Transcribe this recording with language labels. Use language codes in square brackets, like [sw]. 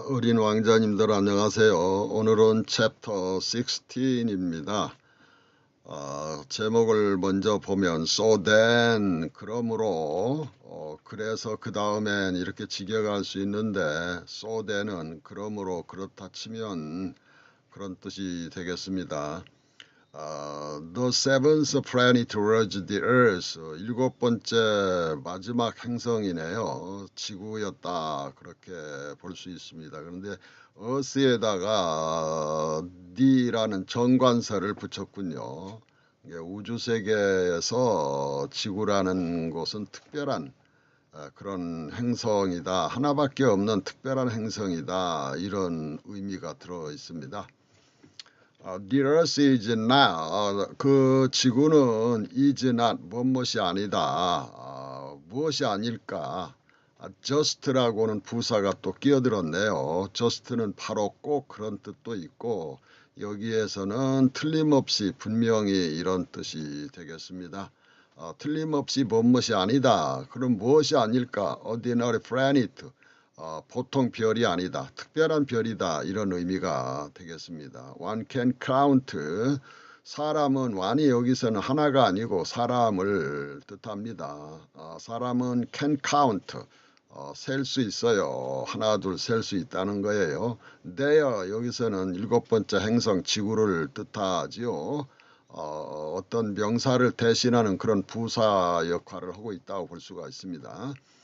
[ko] 어린 왕자님들 안녕하세요. 오늘은 챕터 16입니다. 제목을 먼저 보면 [en] So then [ko] 그러므로 그래서 그 다음엔 이렇게 직역할 수 있는데 So then은 그러므로 그렇다 치면 그런 뜻이 되겠습니다. [en] The seventh planet towards the earth [ko] 일곱 번째 마지막 행성이네요. 지구였다 그렇게 볼 수 있습니다. 그런데 earth에다가 the라는 정관사를 붙였군요. 우주세계에서 지구라는 곳은 특별한 그런 행성이다. 하나밖에 없는 특별한 행성이다. 이런 의미가 들어 있습니다. [en] The earth is not, [ko] 그 지구는 [en] is not, [ko] 무엇이 아니다. 무엇이 아닐까. just라고는 부사가 또 끼어들었네요. just는 바로 꼭 그런 뜻도 있고 여기에서는 틀림없이 분명히 이런 뜻이 되겠습니다. 틀림없이 무엇이 아니다. 그럼 무엇이 아닐까. [en] ordinary planet. [ko] 보통 별이 아니다. 특별한 별이다. 이런 의미가 되겠습니다. [en] One can count. [ko] 사람은 one이 여기서는 하나가 아니고 사람을 뜻합니다. 사람은 [en] can count. [ko] 셀 수 있어요. 하나 둘 셀 수 있다는 거예요. There 여기서는 일곱 번째 행성 지구를 뜻하지요. 어떤 명사를 대신하는 그런 부사 역할을 하고 있다고 볼 수가 있습니다.